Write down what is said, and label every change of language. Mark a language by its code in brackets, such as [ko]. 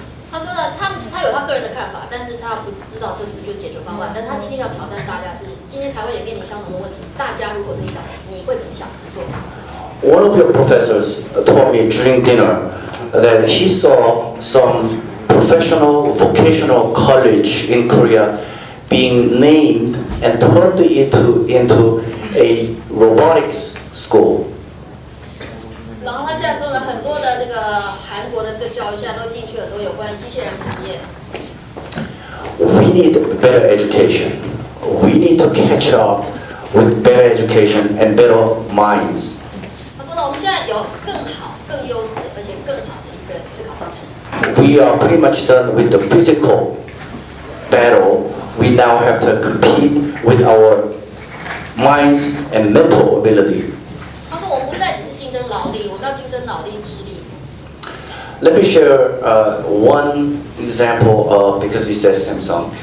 [zh] 他说呢，他有他个人的看法，但是他不知道这是不是就是解决方案。但他今天要挑战大家是，今天台湾也面临相同的问题，大家如果是领导人，你会怎么想做？ [en] One of your professors told me during dinner that he saw some professional vocational college in Korea being named and turned into a robotics school. [zh] 然后他现在说呢，很多的这个韩国的这个教育现在都进去很多有关于机器人产业。 [en] We need better education. We need to catch up with better education and better minds. [zh] 他说呢，我们现在有更好、更优质而且更好的一个思考方式。 [en] We are pretty much done with the physical battle. We now have to compete with our minds and mental ability. [zh] 他说我们不再只是竞争劳力，我们要竞争脑力、智力。 [en] Let me share one example because he says Samsung.